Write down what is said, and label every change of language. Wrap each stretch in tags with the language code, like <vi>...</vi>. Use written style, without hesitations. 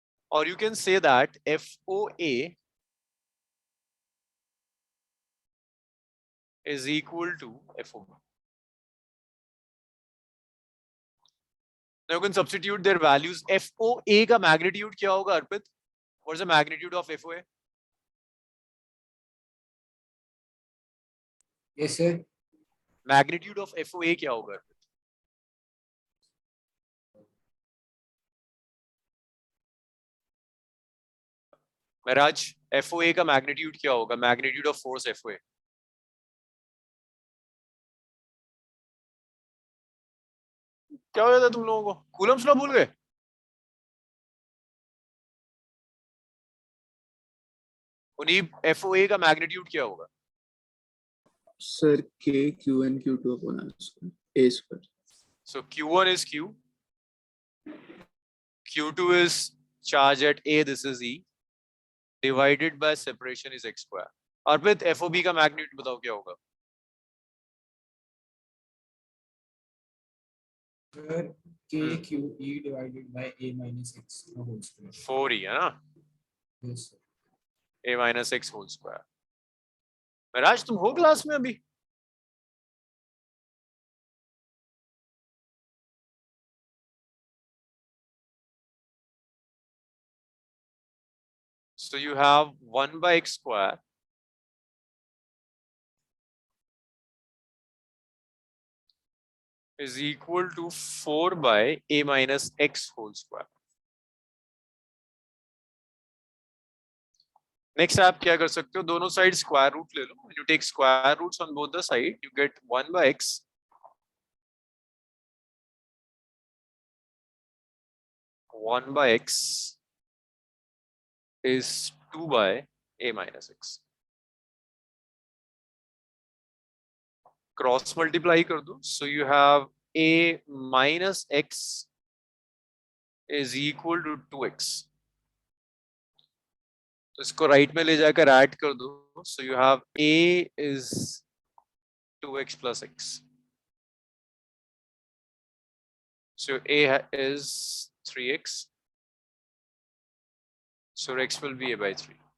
<en>Or you can say that FOA is equal to FOB. Now you can substitute their values.</en> <hi>FOA का magnitude क्या होगा अर्पित?</hi> <en>What is the magnitude of FOA? Yes sir. Magnitude of FOA</en> <hi>क्या होगा? महराज FOA का magnitude क्या होगा?</hi> <en>Magnitude of force FOA.</en> <hi>क्या हो जाता है तुम लोगों को? कूलम्स लॉ भूल गए? उन्हीं FOA का मैग्नीट्यूड क्या होगा?</hi> <en>Sir, K, Q, and Q2 upon R square, A square. So Q1 is Q. Q2 is charge at A, this is E. Divided by separation is X square.</en> <hi>Arpit FOB का magnitude बताओ क्या होगा?</hi> <en>Sir, KQE divided by A minus X the whole square.</en> <hi>4E है ना?</hi> <en>Yes sir. A minus X whole square.</en> <hi>महराज तुम हो class में अभी?</hi> <en>So you have 1 by X square is equal to 4 by A minus X whole square.</en> <hi>Next आप क्या कर सकते हो? दोनों साइड स्क्वायर रूट ले लो.</hi> <en>When you take square roots on both the side, you get 1 by X. 1 by X is 2 by A minus X.</en> <hi>Cross multiply कर दो.</hi> <en>So you have A minus X is equal to 2X.</en> <hi>तो इसको right में ले जाकर add कर दो.</hi> <en>So you have A is 2X plus X. So A is 3X. So X will be A by 3.</en>